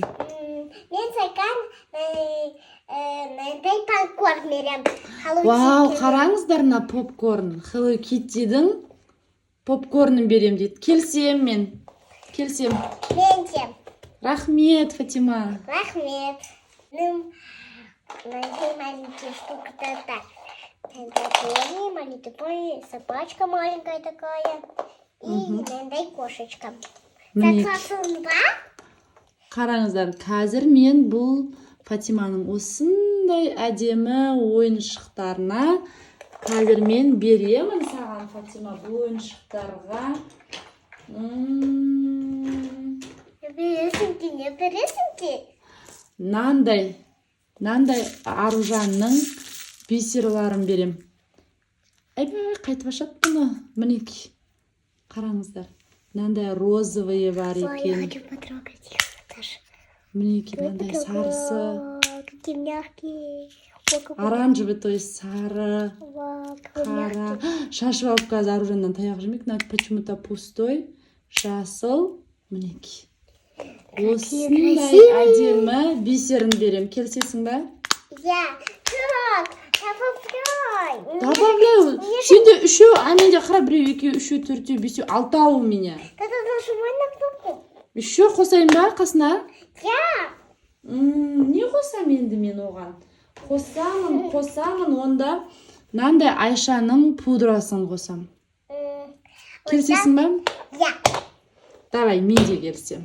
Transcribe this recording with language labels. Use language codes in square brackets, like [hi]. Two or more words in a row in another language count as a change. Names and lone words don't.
[kk] Мен саған мынандай попкорн берем. Вау, қараңыздар, попкорн. Hello Kitty'дің попкорнын берем дейді. Келсем мен. Келсем. Мен де. Рахмет, Фатима. Рахмет. [ru] Маленькие штуки так. Маленький пони, собачка маленькая такая. [kk] И мындай кошечка. Согласың ба? Қараңыздар, қазір мен бұл Фатиманың осындай әдемі ойыншықтарына қазір мен беремін саған, Фатима, бұл ойыншықтарға. Не бересің ке? Нандай Аружанның бисерларын берем. Қайтып ашат бұны. Мінеки. Қараңыздар. Нандай розовые бар екен. Ой, [ru] я хочу потрогать их даже. [kk] Мінеки, нандай сарысы. [ru] Какие мягкие. Оранжевый, то есть [kk] сары, қара. Шашып алып қазір Аружаннан таяқ жемек. [ru] Почему-то пустой. [kk] Жасыл. Мінеки. Осындай әдемі бисерін берем. Келсесің ба? [ru] Так, Добавляю. [kk] Сенде үшеу, менде қара біреу, екеу, үшеу, төртеу, бесеу, алтау [ru] у меня. Нажимай на кнопку. [kk] Үшеу қосайын ба қасына? Не қосам енді мен оған? Қосамын, онда мынандай Айшаның пудрасын қосам. Келсесің ба? Давай, мен де келсем.